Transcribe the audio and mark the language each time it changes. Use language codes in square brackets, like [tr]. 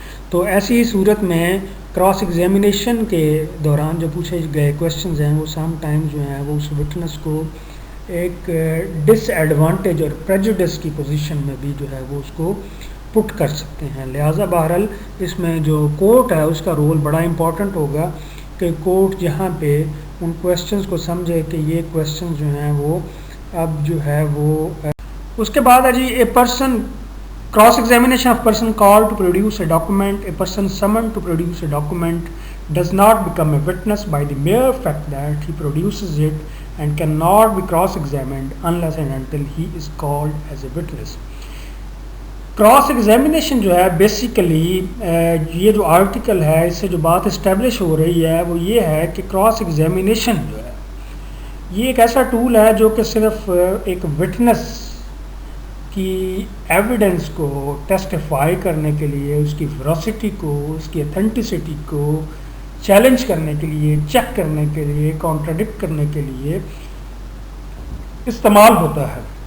[ur] تو ایسی صورت میں کراس ایگزامینیشن کے دوران جو پوچھے گئے کویشچنز ہیں وہ سم ٹائم جو ہیں وہ اس وٹنس کو ایک ڈس ایڈوانٹیج اور پریجوڈس کی پوزیشن میں بھی جو ہے وہ اس کو پٹ کر سکتے ہیں. لہٰذا بہرحال اس میں جو کورٹ ہے اس کا رول بڑا امپورٹنٹ ہوگا کہ کورٹ جہاں پہ ان کویشچنز کو سمجھے کہ یہ کویشچنز جو ہیں وہ اب جو ہے وہ اس کے بعد ہے جی [en] A person cross examination of person called to produce a document. A person summoned to produce a document does not become a witness [ur] by the mere fact that he produces it and cannot be cross examined unless and until he is called as a witness. Cross examination جو ہے basically یہ جو article ہے اس سے جو بات establish ہو رہی ہے وہ یہ ہے کہ کراس ایگزامینیشن جو ہے یہ ایک ایسا ٹول ہے جو کہ صرف ایک وٹنس کی ایویڈنس کو ٹیسٹیفائی کرنے کے لیے، اس کی ویراسٹی کو، اس کی اتھینٹسٹی کو چیلنج کرنے کے لیے، چیک کرنے کے لیے، کانٹراڈکٹ کرنے کے لیے استعمال ہوتا ہے.